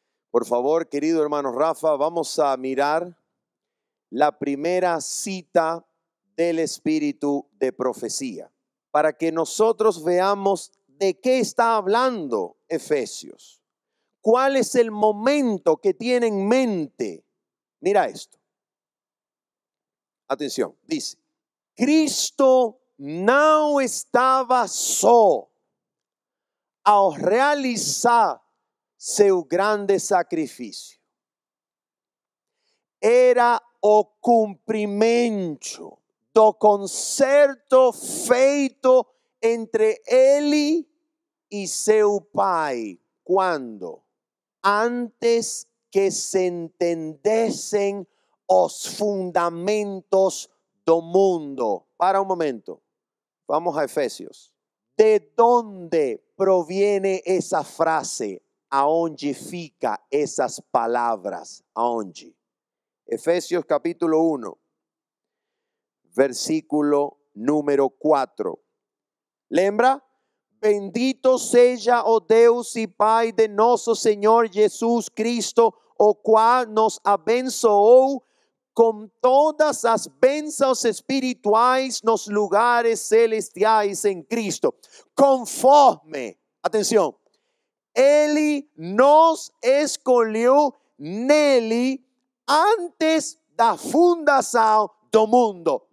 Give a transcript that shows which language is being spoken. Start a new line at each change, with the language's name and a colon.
Spanish: Por favor, querido hermano Rafa, vamos a mirar la primera cita del espíritu de profecía, para que nosotros veamos de qué está hablando Efesios. ¿Cuál es el momento que tiene en mente? Mira esto. Atención, dice,
Portuguese: Cristo não estava só ao realizar seu grande sacrifício. Era o cumprimento do concerto feito entre ele e seu Pai. Quando? Antes que se entendessem os fundamentos do mundo.
Spanish: Para un momento. Vamos a Efesios. ¿De dónde proviene esa frase?
Portuguese: ¿Aonde fica
Spanish: esas palabras?
Portuguese: ¿Aonde?
Spanish: Efesios capítulo 1, versículo número 4.
Portuguese: Lembra? Bendito seja o Deus e Pai de nosso Senhor Jesus Cristo, o qual nos abençoou com todas as bênçãos espirituais nos lugares celestiais em Cristo, conforme, atenção, Ele nos escolheu nele antes da fundação do mundo.